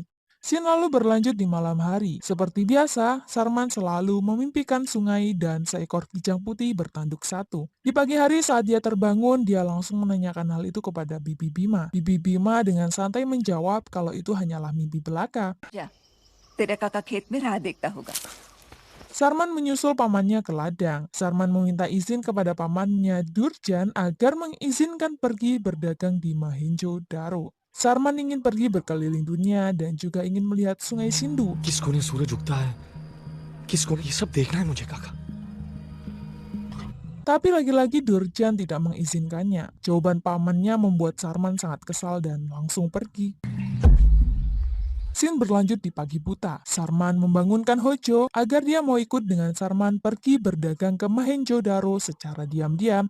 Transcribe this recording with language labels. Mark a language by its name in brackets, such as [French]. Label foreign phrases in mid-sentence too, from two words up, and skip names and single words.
[Indonesian] Scene lalu berlanjut di malam hari. Seperti biasa, Sarman selalu memimpikan sungai dan seekor kijang putih bertanduk satu. Di pagi hari saat dia terbangun, dia langsung menanyakan hal itu kepada Bibi Bima. Bibi Bima dengan santai menjawab kalau itu hanyalah mimpi belaka. [Hindi] जा तेरा काका खेत में राह देखता होगा। [Indonesian] Sarman menyusul pamannya ke ladang. Sarman meminta izin kepada pamannya Durjan agar mengizinkan pergi berdagang di Mahenjo Daro. Sarman ingin pergi berkeliling dunia dan juga ingin melihat sungai Sindu. [Hindi] किस कोने सूरज उगता है, किस कोने ये सब देखना है मुझे काका। [Indonesian] Tapi lagi-lagi Durjan tidak mengizinkannya. Jawaban pamannya membuat Sarman sangat kesal dan langsung pergi. Scene berlanjut di pagi buta. Sarman membangunkan Hojo agar dia mau ikut dengan Sarman pergi berdagang ke Mahenjo-daro secara diam-diam.